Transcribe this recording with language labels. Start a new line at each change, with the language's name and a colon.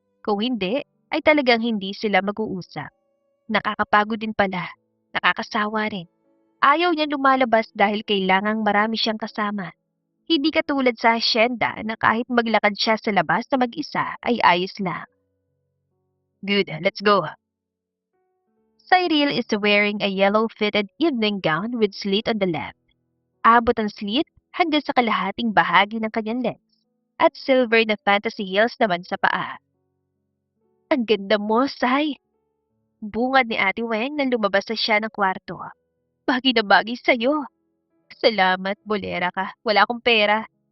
Filipino: Kung hindi, ay talagang hindi sila mag-uusap. Nakakapagod din pala. Nakakasawa rin. Ayaw niya lumalabas dahil kailangang marami siyang kasama. Hindi katulad sa asyenda na kahit maglakad siya sa labas na mag-isa ay ayos lang.
English: Good, let's go. Cyril is wearing a yellow-fitted evening gown with slit on the left.
Filipino: Abot ang slit hanggang sa kalahating bahagi ng kanyang legs at silver na fantasy heels naman sa paa. Ang ganda mo, Sai! Bungad ni Ate Weng nang lumabas na siya ng kwarto. Bagay na bagay sa'yo. Salamat, bolera ka. Wala akong pera.